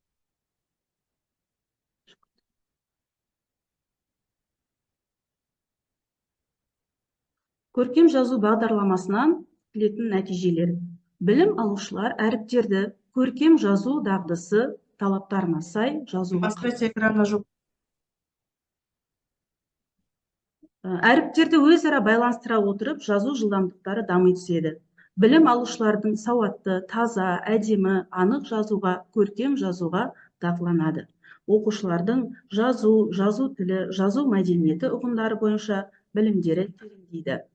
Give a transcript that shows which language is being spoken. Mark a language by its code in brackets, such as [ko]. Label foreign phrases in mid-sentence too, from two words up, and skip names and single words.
[kk] Көркем жазу бағдарламасынан күтілетін нәтижелер: білім алушылар әріптерді көркем жазу дағдысы талаптарына сай жазуға [ru] Поставьте экран на жопу. [kk] әріптерді өзара байланыстыра отырып жазу жылдамдықтары дами түседі. Білім алушылардың сауатты, таза, әдемі, анық жазуға, көркем жазуға дағдыланады. Оқушылардың жазу тілі, жазу мәдениеті ұғымдары бойынша білімдері тереңдейді.